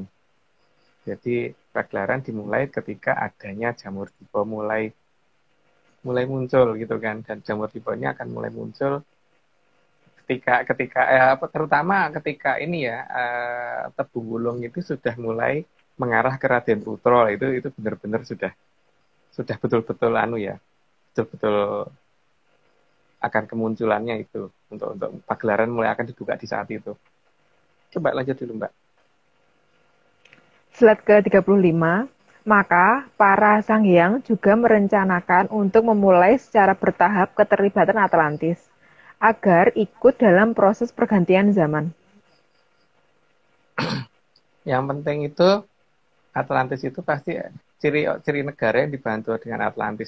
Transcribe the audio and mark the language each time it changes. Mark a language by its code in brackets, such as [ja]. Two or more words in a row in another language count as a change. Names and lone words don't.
[id] Jadi pagelaran dimulai ketika adanya jamur tiba mulai muncul gitu kan, dan jamur tibanya akan mulai muncul terutama ketika ini ya Tebu Wulung itu sudah mulai mengarah ke Raden Putra, itu benar-benar sudah betul-betul betul-betul akan kemunculannya itu untuk pagelaran mulai akan dibuka di saat itu. Coba lanjut dulu, Mbak. Slide ke-35, maka para sang hyang juga merencanakan untuk memulai secara bertahap keterlibatan Atlantis agar ikut dalam proses pergantian zaman. Yang penting itu Atlantis itu pasti ciri negara yang dibantu dengan Atlantis